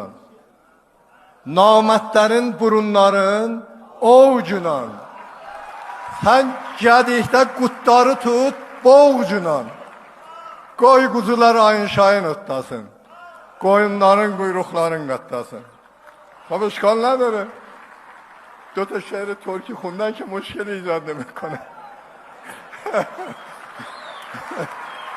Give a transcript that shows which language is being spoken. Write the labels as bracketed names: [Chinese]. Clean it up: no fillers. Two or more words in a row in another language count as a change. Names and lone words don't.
[Azerbaijani] Namərdlərin burunların ovucuna. Sən gədikdə qutları tut boğcuna. Qoy quzular ayın şayın otlasın. Qoyunların quyruqların qatlasın. [Persian] خب اشکال نداره. 2 تا شعر ترکی خوندن که مشکل ایجاد نمیکنه.